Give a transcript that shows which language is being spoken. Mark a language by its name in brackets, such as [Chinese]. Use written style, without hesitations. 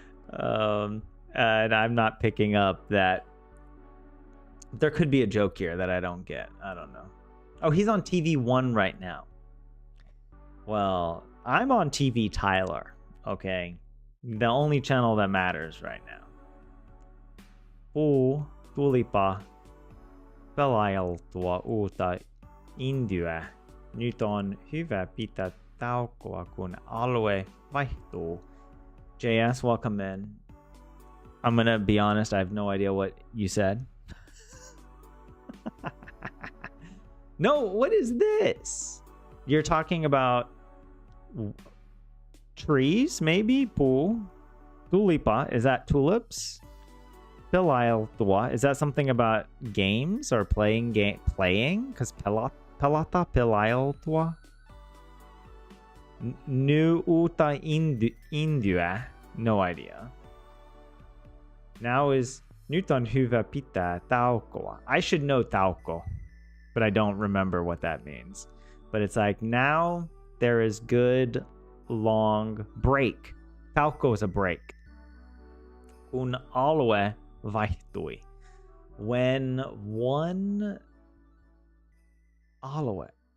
[English] And I'm not picking up that there could be a joke here that I don't get. I don't know. Oh, he's on TV1 right now. Well, I'm on TV Tyler, okay? The only channel that matters right now. [Finnish] Tulipa pelailtua uutta Indyä. Nyt on hyvä pitää taukoa, kun alue vaihtuu. JS, [English] welcome in. I'm gonna be honest, I have no idea what you said. No, what is this? You're talking about trees, maybe? Tulipa, is that tulips? Pilailtua, is that something about games or playing? Because [Finnish] pelata pilailtua? [English] Nu uta indua, no idea. Now is [Finnish] Nuton hyvä pitää taukoa. [English] I should know tauko, but I don't remember what that means. But it's like, now there is good long break. Tauko is a break. [Finnish] Kun alue vaihtui. [English] When one alue.